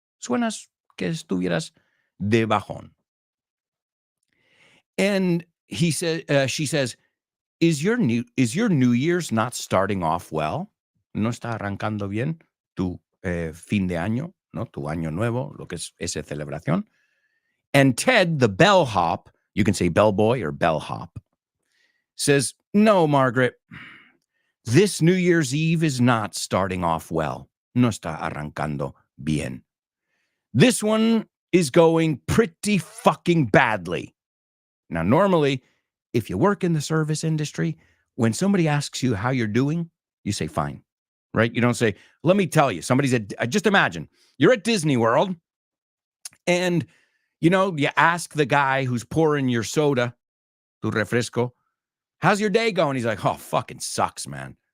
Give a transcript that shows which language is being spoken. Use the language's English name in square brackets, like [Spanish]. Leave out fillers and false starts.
[Spanish] Suenas que estuvieras de bajón." [English] And she says, Is your New Year's not starting off well? [Spanish] ¿No está arrancando bien tu fin de año, no? Tu año nuevo, lo que es esa celebración. [English] And Ted, the bellhop, you can say bellboy or bellhop, says, "No, Margaret, this New Year's Eve is not starting off well. [Spanish] No está arrancando bien. [English] This one is going pretty fucking badly." Now, normally, if you work in the service industry, when somebody asks you how you're doing, you say, fine, right? You don't say, let me tell you, just imagine you're at Disney World and, you ask the guy who's pouring your soda, [Spanish] tu refresco, [English] how's your day going? He's like, oh, fucking sucks, man.